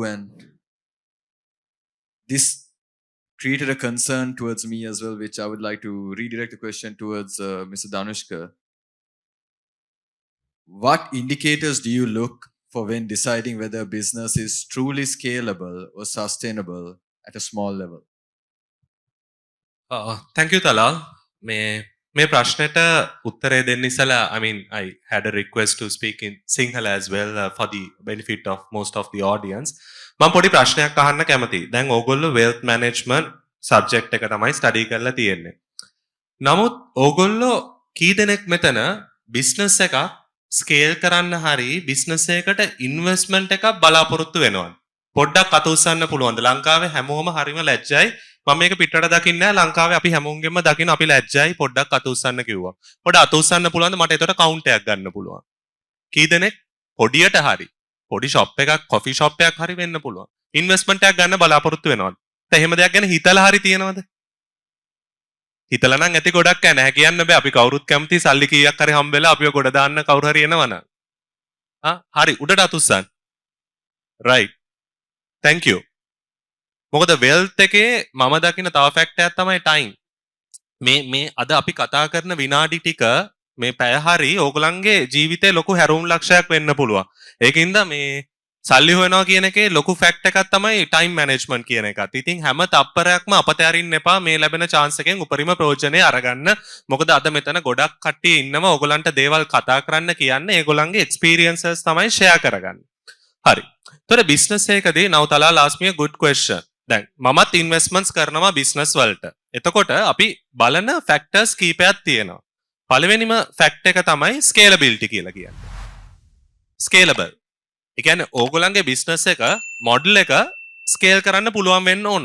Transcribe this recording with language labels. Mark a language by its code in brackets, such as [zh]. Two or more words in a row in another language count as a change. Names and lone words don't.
[en] And this created a concern towards me as well, which I would like to redirect the question towards Mr. Danushka. What indicators do you look for when deciding whether a business is truly scalable or sustainable at a small level? Thank you, Talal. [si] මේ ප්‍රශ්නෙට උත්තරේ දෙන්න ඉස්සලා [en] I mean I had a request to speak in Sinhala as well for the benefit of most of the audience. [si] මම පොඩි ප්‍රශ්නයක් අහන්න කැමතියි. දැන් ඕගොල්ලෝ [en] wealth management subject [si] එක තමයි study කරලා තියෙන්නේ. නමුත් ඕගොල්ලෝ කී දෙනෙක් මෙතන business එකක් scale කරන්න හරි business එකකට investment එකක් බලාපොරොත්තු වෙනවද? පොඩ්ඩක් අත උස්සන්න පුළුවන්ද? ලංකාවේ හැමෝම හරිම ලැජ්ජයි. මම මේක පිටරට දකින්නේ නැහැ. ලංකාවේ අපි හැමෝගෙම දකින්න අපි ලැජ්ජයි. පොඩ්ඩක් අත උස්සන්න කිව්වා. පොඩ්ඩක් අත උස්සන්න පුළුවන්ද? මට ඒකට කවුන්ට් එකක් ගන්න පුළුවන්. කී දෙනෙක් පොඩියට හරි පොඩි ෂොප් එකක් [en] coffee shop [si] එකක් හරි වෙන්න පුළුවන්. ඉන්වෙස්ට්මන්ට් එකක් ගන්න බලාපොරොත්තු වෙනවද? එහෙම දෙයක් ගැන හිතලා හරි තියෙනවද? හිතලා නම් ඇති ගොඩක් නැහැ කියන්න බෑ. අපි කවුරුත් කැමති සල්ලි කීයක් හරි හම්බෙලා අපිව ගොඩ දාන්න කවුරු හරි එනවනම්. හරි උඩට අත උස්සන්න. [en] right. thank you. [si] මොකද wealth එකේ මම දකින තව ෆැක්ටර් එකක් තමයි time. මේ අද අපි කතා කරන විනාඩි ටික මේ පැය හරි ඕගලන්ගේ ජීවිතේ ලොකු හැරවුම් ලක්ෂයක් වෙන්න පුළුවන්. ඒකින්ද මේ සල්ලි හොයනවා කියන එකේ ලොකු ෆැක්ට් එකක් තමයි [en] time management [si] කියන එකත්. ඉතින් හැම තප්පරයක්ම අපතේ අරින්න එපා මේ ලැබෙන chance එකෙන් උපරිම ප්‍රයෝජනෙ අරගන්න. මොකද අද මෙතන ගොඩක් කට්ටිය ඉන්නවා ඕගලන්ට දේවල් කතා කරන්න කියන්නේ ඒගොල්ලන්ගේ experiences තමයි share කරගන්නේ. හරි. ඒතර business එකකදී [en] now Talal asked me a good question. [si] දැන් මමත් investments කරනවා business වලට. එතකොට අපි බලන factors කීපයක් තියෙනවා. පළවෙනිම fact එක තමයි scalability කියලා කියන්නේ. scalable. ඒ කියන්නේ ඕගොල්ලන්ගේ business එක model එක scale කරන්න පුළුවන් වෙන්න ඕන.